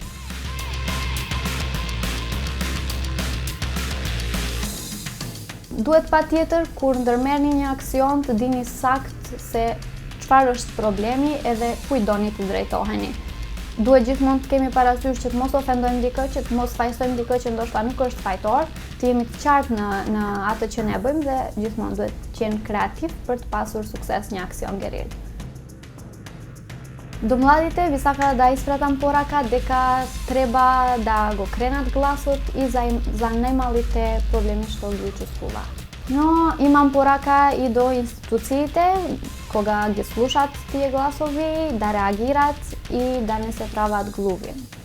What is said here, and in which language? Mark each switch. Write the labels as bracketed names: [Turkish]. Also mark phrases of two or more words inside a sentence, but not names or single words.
[Albanian] Duhet patjetër kur ndërmerrni një aksion të dini sakt se çfarë është problemi edhe kujt doni të drejtoheni. Duhet gjithmonë të kemi parasysh që të mos ofendojmë dikë, që të mos fajsojmë dikë që ndoshta nuk është fajtor, të jemi të qartë në atë që ne bëjmë dhe gjithmonë duhet të jemi kreativ për të pasur sukses një aksion geril. [Macedonian] Do mladите vi сака да испратам порака дека треба да го кренат гласот и за најмалите проблеми што ги чувствуваат. Но имам порака и до институциите, кога ги слушаат тие гласови, да реагираат и да не се прават глуви.